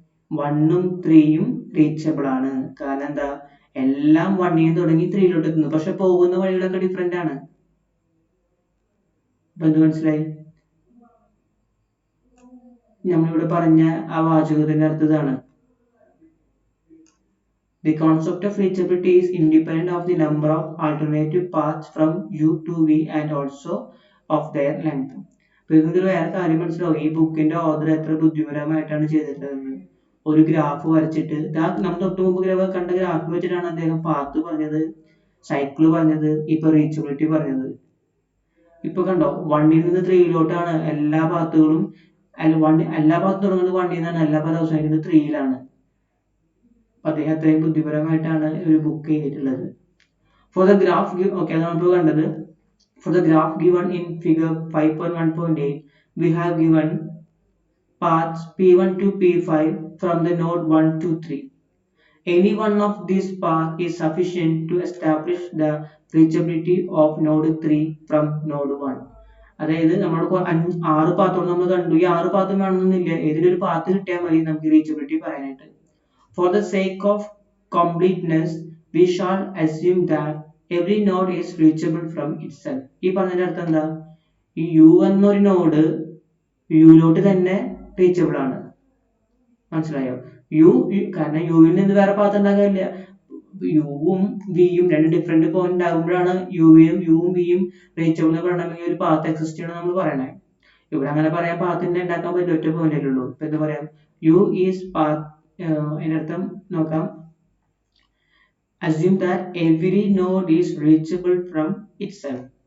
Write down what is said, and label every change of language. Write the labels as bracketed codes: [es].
[ml] 1ഉം 3യും reachable ആണ്. കാരണം എന്താ? എല്ലാം 1 നിന്ന് തുടങ്ങി 3യിലോട്ട് എത്തുന്നു. പക്ഷെ പോകുന്ന വഴികളൊക്കെ ഡിഫറെന്റ് ആണ്. അപ്പൊ എന്ത് മനസ്സിലായി? നമ്മളിവിടെ പറഞ്ഞ ആ വാചകത്തിന്റെ അർത്ഥം ഇതാണ്. [en] The concept of reachability is independent of the number of alternative paths from U to V and also of their length. [ml] അപ്പൊ ഇതിൽ വേറെ കാര്യം മനസ്സിലാവും, ഈ ബുക്കിന്റെ ഓർഡർ എത്ര ബുദ്ധിപരമായിട്ടാണ് ചെയ്തിട്ടുള്ളത്. ഒരു ഗ്രാഫ് വരച്ചിട്ട് നമ്മൾ തൊട്ട് മുമ്പ് കണ്ട ഗ്രാഫ് വെച്ചിട്ടാണ് അദ്ദേഹം പാത്ത് പറഞ്ഞത്, സൈക്കിള് പറഞ്ഞത്, ഇപ്പൊ റീച്ചബിലിറ്റി പറഞ്ഞത്. ഇപ്പൊ കണ്ടോ, 1 നിന്ന് 3 എല്ലാ പാത്തുകളും. എല്ലാ പാത്തും തുടങ്ങുന്നത് 1 നിന്നാണ്, എല്ലാ പാത്തും അവസാനിക്കുന്നത് 3 അദ്ദേഹം അത്രയും ബുദ്ധിപരമായിട്ടാണ് ഒരു ബുക്ക് ചെയ്തിട്ടുള്ളത്. [en] for the graph okay, [ml] നമ്മൾ കണ്ടത്. [en] For the graph given in figure 5.1.8, we have given paths P1 to P5 from the node 1 to 3. Any one of these paths is sufficient to establish the reachability of node 3 from node 1. [ml] അതായത് നമ്മൾ 6 പാത്തുകൾ നമ്മൾ കണ്ടു. ഈ 6 പാത്തും വേണമെന്നില്ല, ഏതെങ്കിലും ഒരു path കിട്ടിയാൽ മതി നമുക്ക് റീച്ചബിലിറ്റി പറയാനായിട്ട്. [en] For the sake of completeness, we shall assume that every node is reachable from itself. [ml] ഈ പറഞ്ഞതിന്റെ അർത്ഥം എന്താ? ഈ യു എന്നൊരു നോഡ് യുയിലോട്ട് തന്നെ റീച്ചബിൾ ആണ്. മനസ്സിലായോ? കാരണം യുവിൽ നിന്ന് വേറെ പാത്ത് ഉണ്ടാകില്ല. യുവും വിയും രണ്ട് ഡിഫറെന്റ് പോയിന്റ് ആകുമ്പോഴാണ് യുവും വിയും റീച്ചബിൾ എന്ന് പറയണമെങ്കിൽ ഒരു പാത്ത് എക്സിസ്റ്റ് ചെയ്യണം നമ്മൾ പറയണേ. ഇവിടെ അങ്ങനെ പറയാൻ പാത്തിന്റെ ഉണ്ടാക്കാൻ പറ്റില്ല, ഒറ്റ പോയിന്റ് ഉള്ളൂ. ഇപ്പൊ എന്താ പറയാം, [en] U is path. [ml] അതിനർത്ഥം നോക്കാം, [en] assume that every node is reachable from itself.